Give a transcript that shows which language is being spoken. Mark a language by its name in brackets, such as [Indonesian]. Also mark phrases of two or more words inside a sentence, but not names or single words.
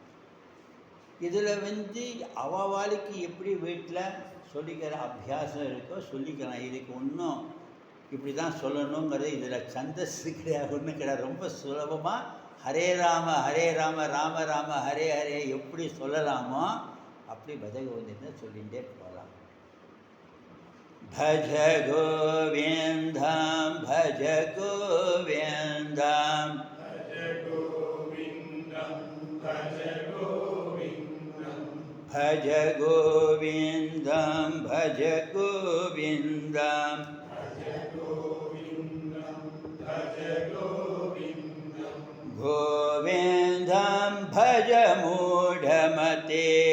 [Tamil] இதில் அவளுக்கு எப்படி வீட்டில் சொல்லிக்கிற அபியாசம் இருக்கோ சொல்லிக்கலாம். இதுக்கு ஒன்றும் இப்படி தான் சொல்லணுங்கிறது இதில் சந்தஸ் கிடையாது, ஒன்றும் கிடையாது. ரொம்ப சுலபமாக [Sanskrit] हरे राम हरे राम राम राम हरे हरे [Tamil] எப்படி சொல்லலாமோ அப்படி பஜகோவிந்தத்தை சொல்லிகிட்டே போகலாம். [Sanskrit] भज गोविन्दं भज गोविन्दं भज गोविन्दं भज गोविन्दं भज गोविन्दं भज गोविन्दं भज गोविन्दं भज गोविन्दं गोविन्दं भज मूढमते